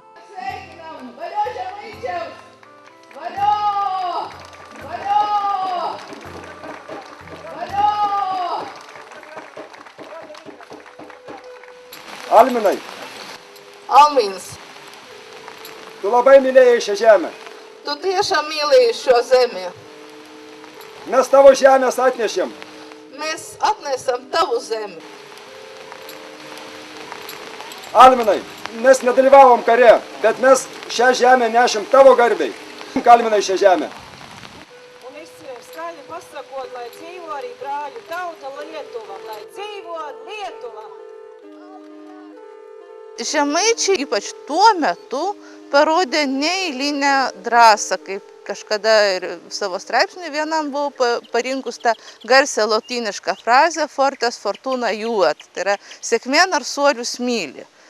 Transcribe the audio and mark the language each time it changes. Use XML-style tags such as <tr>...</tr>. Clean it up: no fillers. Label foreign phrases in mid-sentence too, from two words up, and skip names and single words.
<lt>Sveikinam! Valio žemaičiams! Valio! Valio! Valio! Alminai,</lt> <lv>Almins,</lv> <lt>tu labai mylėjai šią žemę.</lt> <lv>tu tiešām mīlēji šo zemi.</lv> <lt>Mes tavo žemės atnešėm.</lt> <lv>Mēs atnesam tavu zemi.</lv> <lt>Alminai, mes nedalyvavom kare, bet mes šią žemę nešim tavo garbiai. Alminai šią žemę.</lt> <lv>Un es skaļi pasakot, lai dzīvo arī brāļu tauta Lietuva, lai dzīvo Lietuva.</lv> <lt>Žemaičiai ypač tuo metu parodė neeilinę drąsą, kaip kažkada ir savo straipsnį vienam buvau parinkus tą garsią lotynišką frazę</lt> <la>fortes fortuna juot,</la> <lt>tai yra sėkmė narsuolius myli.</lt>